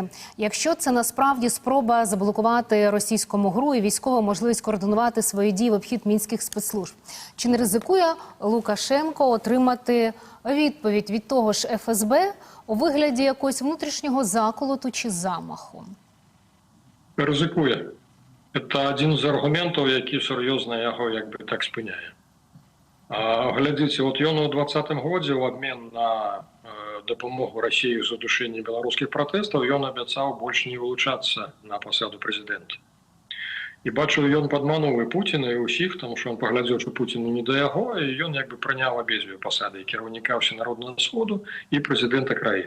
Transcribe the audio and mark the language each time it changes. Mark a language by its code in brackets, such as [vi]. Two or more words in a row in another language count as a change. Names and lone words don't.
[uk] Якщо це насправді спроба заблокувати російському ГРУ і військову можливість координувати свої дії в обхід мінських спецслужб, чи не ризикує Лукашенко отримати відповідь від того ж ФСБ у вигляді якогось внутрішнього заколоту чи замаху? Ризикує. Це один з аргументів, який серйозно його якби так спиняє. [ru] Глядите, вот [be] ён у 2020 годзе [ru] в обмен на [be] дапамогу [ru] России в задушении [be] беларускіх протестаў ён абяцаў больш не вылучацца на пасаду прэзідэнта. І бачыў, ён падмануў і Пуціна, і ўсіх, тому што ён паглядзеў, што Пуціну не да яго, і ён як бы прыняў абедзве пасады, і кіраўніка ўсенароднага сходу, і прэзідэнта краіны.